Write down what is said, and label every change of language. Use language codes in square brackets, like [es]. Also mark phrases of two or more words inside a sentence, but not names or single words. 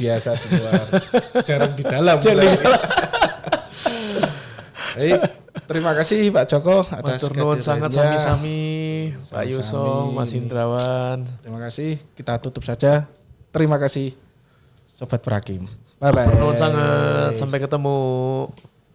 [id] Biasa di luar. Jarang di dalam. Baik, terima kasih Pak Joko atas [jv] Matur nuwun sangat sami-sami Pak Sami-sami. [id] Yusuf, Mas Indrawan. Terima kasih. Kita tutup saja. Terima kasih Sobat Prakim. [en] Bye bye. [jv] Matur nuwun [id] sangat, sampai ketemu.